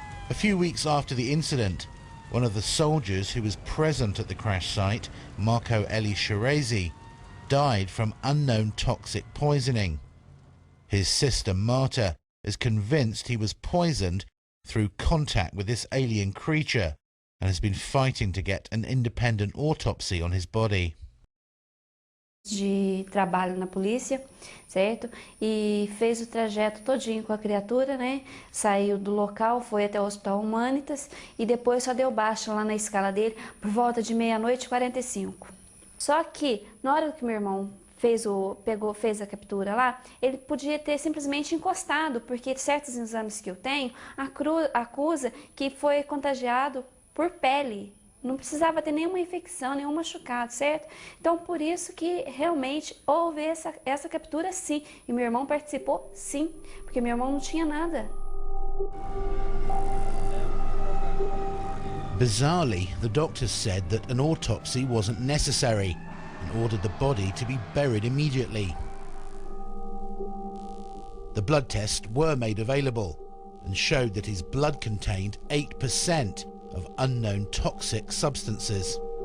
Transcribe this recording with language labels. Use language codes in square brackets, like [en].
[en] A few weeks after the incident, one of the soldiers who was present at the crash site, Marco Eli Shirezi, died from unknown toxic poisoning. His sister Marta is convinced he was poisoned through contact with this alien creature and has been fighting to get an independent autopsy on his body. [pt] De trabalho na polícia, certo? E fez o trajeto todinho com a criatura, né? Saiu do local, foi até o Hospital Humanitas e depois só deu baixa lá na escala dele por volta de 00:45. Só que na hora que meu irmão fez a captura lá, ele podia ter simplesmente encostado, porque certos exames que eu tenho acusa que foi contagiado por pele. Não precisava ter nenhuma infecção, nenhum machucado, certo? Então, por isso que realmente houve essa captura, sim. E meu irmão participou, sim, porque meu irmão não tinha nada. [en] Bizarrely, the doctors said that an autopsy wasn't necessary and ordered the body to be buried immediately. The blood tests were made available and showed that his blood contained 8% of unknown toxic substances.